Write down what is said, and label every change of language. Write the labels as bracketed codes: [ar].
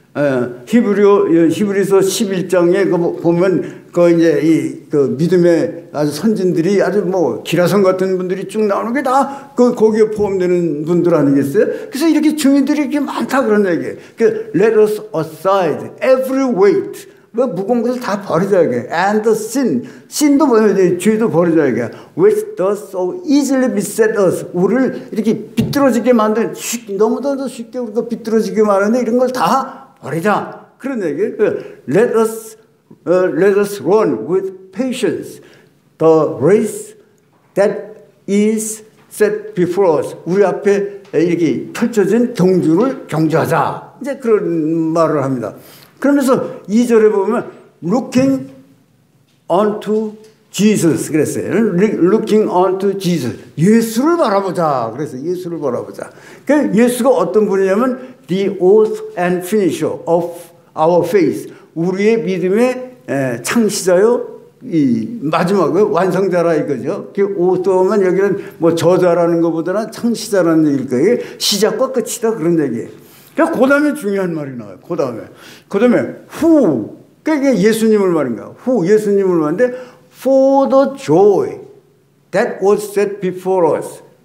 [ko] 히브리서 11장에 보면 그 이제 그 믿음의 아주 선진들이 아주 뭐 기라성 같은 분들이 쭉 나오는 게 다 그 거기에 포함되는 분들 아니겠어요? 그래서 이렇게 증인들이 이렇게 많다 그런 얘기예요. [en] 그 let us aside every weight. [ko] 뭐 무거운 것을 다 버리자 이게. [en] And the sin도 [ko] 뭐예요? 죄도 버리자 이게. [en] Which does so easily beset us. [ko] 우리를 이렇게 비뚤어지게 만든 너무도 쉽게 우리가 비뚤어지게 만드는데 이런 걸 다 버리자. 그런 얘기예요. [en] Let us run with patience the race that is set before us. [ko] 우리 앞에 이렇게 펼쳐진 경주하자. 이제 그런 말을 합니다. 그러면서 2절에 보면 [en] looking unto Jesus [ko] 그랬어요. [en] looking unto Jesus. [ko] 예수를 바라보자. 그래서 예수를 바라보자. 그러니까 예수가 어떤 분이냐면 [en] the author and finisher of our faith. [ko] 우리의 믿음의 창시자요. 이 마지막 완성자라 이거죠. 그 author만 여기는 뭐 저자라는 것보다는 창시자라는 얘기일 거예요. 시작과 끝이다 그런 얘기예요. 그 다음에 중요한 말이 나와요. 그 다음에 who 그게 예수님을 말인가? [en] who [ko] 예수님을 말인데 [en] for the joy that was set before us.